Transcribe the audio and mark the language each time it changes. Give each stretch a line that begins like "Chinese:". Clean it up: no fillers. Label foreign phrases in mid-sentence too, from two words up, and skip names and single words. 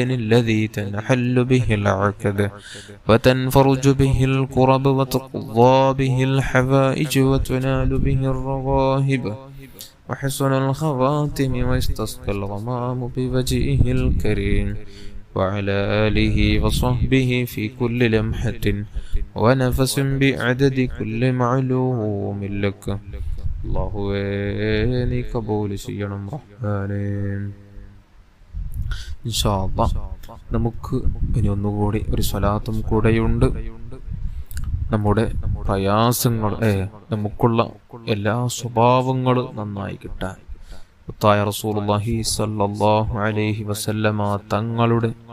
Arabic: الذي تنحل به العقد وتنفرج به الكرب وتقضى به الحوائج وتنال به الرغائب وحسن الخواتم ويستسقى الغمام بوجهه الكريم وعلى آله وصحبه في كل لمحة ونفس بعدد كل معلوم لك.
Malayalam: അല്ലാഹുവേ നീ കബൂൽ ചെയ്യണം റഹ്മാനേ.
Arabic: إن شاء الله
Malayalam: നമുക്ക് ഇനി ഒന്നുകൂടി ഒരു സ്വലാത്തും കൂടെയുണ്ട്. നമ്മുടെ പ്രയാസങ്ങൾ നമുക്കുള്ള എല്ലാ സ്വഭാവങ്ങളും നന്നായി കിട്ടാൻ മുത്തായ
Arabic: رسول الله صلى الله عليه وسلم
Malayalam: തങ്ങളുടെ